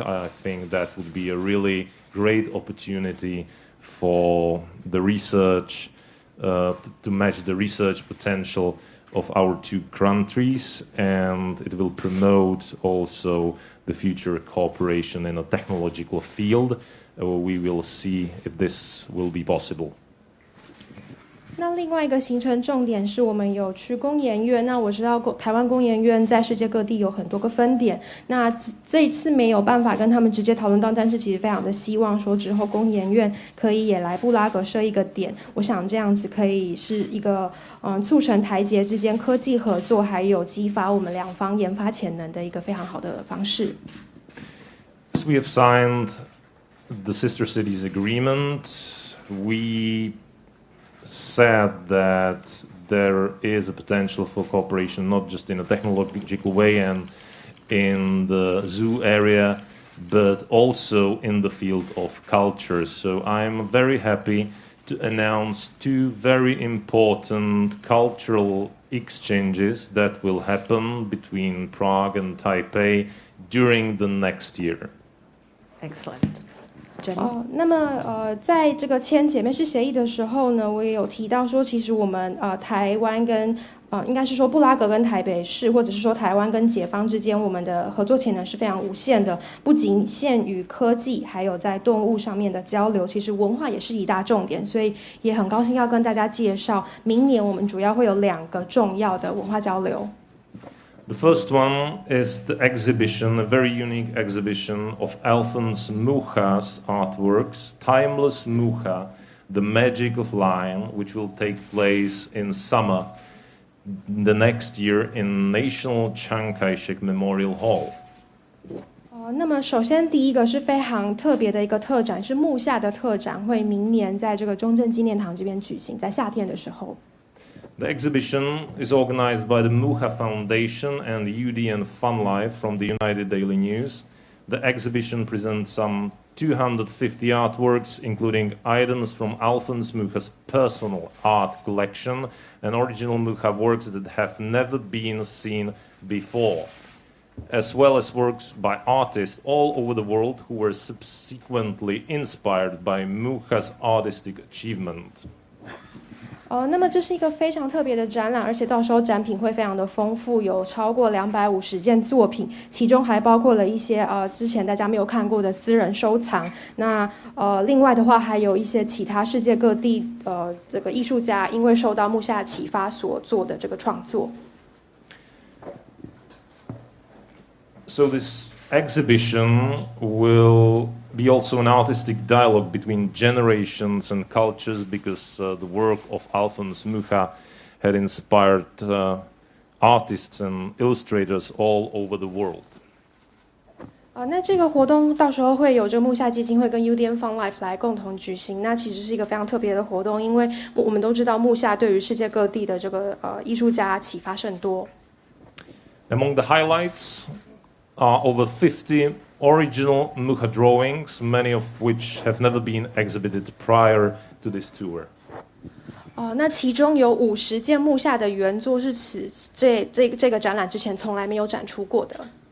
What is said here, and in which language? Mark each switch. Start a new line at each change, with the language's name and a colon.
English: I think that would be a really great opportunity for the research, to match the research potential of our two countries, and it will promote also the future cooperation in a technological field. We will see if this will be possible.
Chinese: 那另外一个行程重点是我们有去工研院。那我知道台湾工研院在世界各地有很多个分点。那这一次没有办法跟他们直接讨论到，但是其实非常的希望说之后工研院可以也来布拉格设一个点。我想这样子可以是一个促成台捷之间科技合作，还有激发我们两方研发潜能的一个非常好的方式。
English: So we have signed the Sister Cities Agreement. We said that there is a potential for cooperation, not just in a technological way and in the zoo area, but also in the field of culture. So I'm very happy to announce two very important cultural exchanges that will happen between Prague and Taipei during the next year. Excellent.
Chinese: 那么在这个签姐妹市协议的时候呢，我也有提到说，其实我们台湾跟应该是说布拉格跟台北市，或者是说台湾跟解放之间，我们的合作潜能是非常无限的，不仅限于科技，还有在动物上面的交流，其实文化也是一大重点，所以也很高兴要跟大家介绍，明年我们主要会有2个重要的文化交流。
English: The first one is the exhibition, a very unique exhibition of Alphonse Mucha's artworks, Timeless Mucha, The Magic of Line, which will take place in summer the next year in National Chiang Kai-shek Memorial Hall.
Chinese: 那么首先第一个是非常特别的一个特展，是木下的特展，会明年在这个中正纪念堂这边举行，在夏天的时候。
English: The exhibition is organized by the Mucha Foundation and UDN Fun Life from the United Daily News. The exhibition presents some 250 artworks, including items from Alphonse Mucha's personal art collection and original Mucha works that have never been seen before, as well as works by artists all over the world who were subsequently inspired by Mucha's artistic achievement.
Chinese: 那么这是一个非常特别的展览，而且到时候展品会非常的丰富，有超过250件作品，其中还包括了一些之前大家没有看过的私人收藏。那另外的话，还有一些其他世界各地这个艺术家因为受到木下启发所做的这个创作。
English: So this exhibition will be also an artistic dialogue between generations and cultures, because the work of Alphonse Mucha had inspired artists and illustrators all over the world.
Chinese: 那这个活动到时候会有这个木下基金会跟 UDN Fun Life 来共同举行。那其实是一个非常特别的活动，因为我们都知道木下对于世界各地的这个艺术家启发甚多。
English: Among the highlights are over 50 original Mucha drawings, many of which have never been exhibited prior to this tour.
Chinese: 那其中有50件木下的原作是这个展览之前从来没有展出过的。